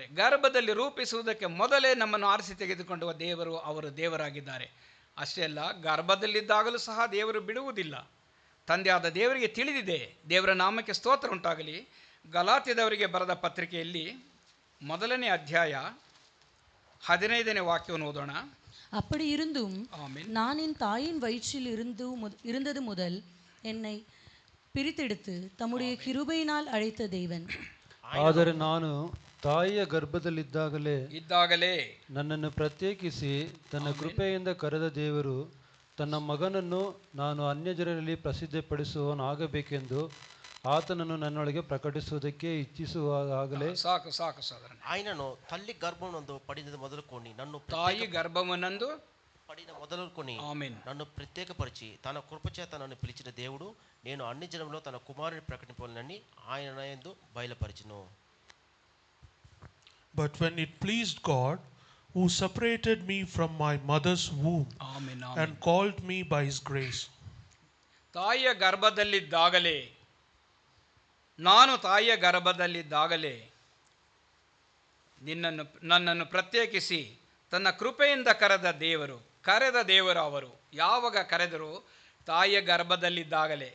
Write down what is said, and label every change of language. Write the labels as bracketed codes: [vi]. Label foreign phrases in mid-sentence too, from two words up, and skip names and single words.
[kn] ಗರ್ಭದಲ್ಲಿ ರೂಪಿಸುವುದಕ್ಕೆ ಮೊದಲೇ ನಮ್ಮನ್ನು ಆರಿಸಿ ತೆಗೆದುಕೊಂಡುವ ದೇವರು ಅವರು ದೇವರಾಗಿದ್ದಾರೆ. ಅಷ್ಟೇ ಅಲ್ಲ, ಗರ್ಭದಲ್ಲಿದ್ದಾಗಲೂ ಸಹ ದೇವರು ಬಿಡುವುದಿಲ್ಲ. ತಂದೆಯಾದ ದೇವರಿಗೆ ತಿಳಿದಿದೆ. ದೇವರ ನಾಮಕ್ಕೆ ಸ್ತೋತ್ರ ಉಂಟಾಗಲಿ. ಗಲಾತ್ಯದವರಿಗೆ ಬರೆದ ಪತ್ರಿಕೆಯಲ್ಲಿ 1ನೇ ಅಧ್ಯಾಯ 15ನೇ வாக்கியವನ್ನು ஓதோಣ. [ta] அப்படி இருந்தும் ஆமென். நான் என் தாயின் வயிற்றில் இருந்தது முதல் என்னை பிரித்தெடுத்து தம்முடைய கிருபையினால் அழைத்த தேவன். [kn] ಆದರೆ ನಾನು ತಾಯಿಯ ಗರ್ಭದಲ್ಲಿದ್ದಾಗಲೇ ನನ್ನನ್ನು ಪ್ರತ್ಯೇಕಿಸಿ ತನ್ನ ಕೃಪೆಯಿಂದ ಕರೆದ ದೇವರು ತನ್ನ ಮಗನನ್ನು ನಾನು ಅನ್ಯಜನರಲ್ಲಿ ಪ್ರಸಿದ್ಧಪಡಿಸುವವನಾಗಬೇಕೆಂದು ಆತನನ್ನು ನನ್ನೊಳಗೆ ಪ್ರಕಟಿಸುವುದಕ್ಕೆ ಇಚ್ಛಿಸುವಾಗಲೇ ಸಾಕು ಸಹೋದರ. [te] ఆయనను తల్లి గర్భమునందు పడినది మొదలుకొని నన్ను [kn] ತಾಯಿ ಗರ್ಭವನ್ನಂದು [te] పడిన మొదలుకొని ఆమేన్ నన్ను ప్రత్యేకపరిచి తన కృపచేత నన్ను పిలిచిన దేవుడు నేను అన్ని జనంలో తన కుమారుని ప్రకటింపాలని ఆయన యందు బయలుపరిచెను. [en] But when it pleased God, who separated me from my mother's womb [kn] ಆಮೆನ್ [en] and called me by his grace. [kn] ತಾಯಿಯ ಗರ್ಭದಲ್ಲಿದ್ದಾಗಲೇ, ನಾನು ತಾಯಿಯ ಗರ್ಭದಲ್ಲಿದ್ದಾಗಲೇ ನನ್ನನ್ನು ಪ್ರತ್ಯೇಕಿಸಿ ತನ್ನ ಕೃಪೆಯಿಂದ ಕರೆದ ದೇವರು ಅವರು. ಯಾವಾಗ ಕರೆದರು? ತಾಯಿಯ ಗರ್ಭದಲ್ಲಿದ್ದಾಗಲೇ.